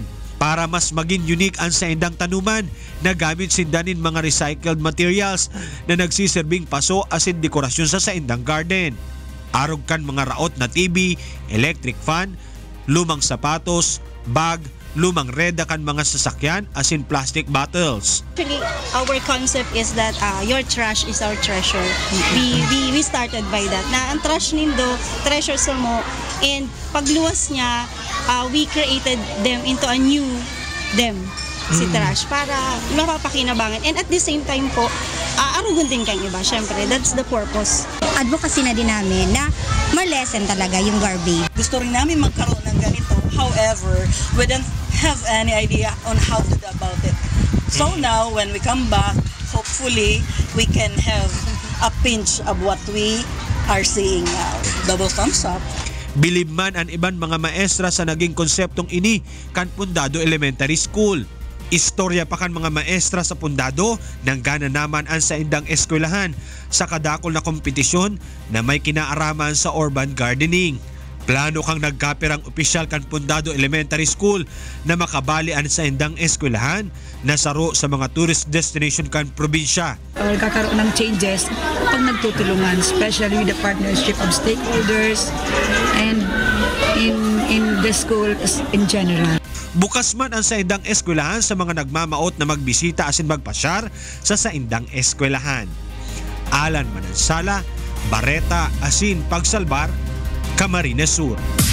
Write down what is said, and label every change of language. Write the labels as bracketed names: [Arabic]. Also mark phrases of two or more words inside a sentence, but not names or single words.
[Bikol] Para mas maging unique ang saindang tanuman, nagamit sindanin mga [English] recycled materials [Bikol] na nagsiserving paso asin dekorasyon sa saindang garden. Arog kan mga raot na TV, [English] electric fan, [Bikol] lumang sapatos, bag, lumang reda kan mga sasakyan asin [English] plastic bottles. Actually, our concept is that your trash is our treasure. We started by that. [Bikol] Na ang trash nindo, treasure sa mo, and pagluwas niya, [English] we created them into a new them, [Filipino] si trash, para mapapakinabangan. [English] And at the same time po, [Bikol] arugon din kang iba. [English] Siyempre, that's the purpose. [Filipino] Advocacy na din namin na ma-lessen talaga yung garbage. Gusto rin namin magkaroon ng ganito. [English] However, we don't have any idea on how to do about it. So now, when we come back, hopefully, we can have a pinch of what we are seeing now. Double thumbs up. [Bikol] Bilib man ang iban mga maestra sa naging konseptong ini kan [English] Fundado Elementary School. [Bikol] Istorya pa kan mga maestra sa Fundado nang gana naman ang saindang eskwelahan sa kadakol na kompetisyon na may kinaaraman sa [English] urban gardening. [Bikol] Plano kang nagkapirang opisyal kan Fundado Elementary School na makabalian sa indang eskwelahan na saro sa mga [English] tourist destination [Bikol] kan probinsya. [Filipino] Kakaroon ng changes pag nagtutulungan, [English] especially with the partnership of stakeholders and in the school in general. [Bikol] Bukas man ang saindang eskwelahan sa mga nagmamaot na magbisita asin magpasyar sa saindang eskwelahan. Alan Manansala, Bareta asin Pagsalbar, Camarines Sur.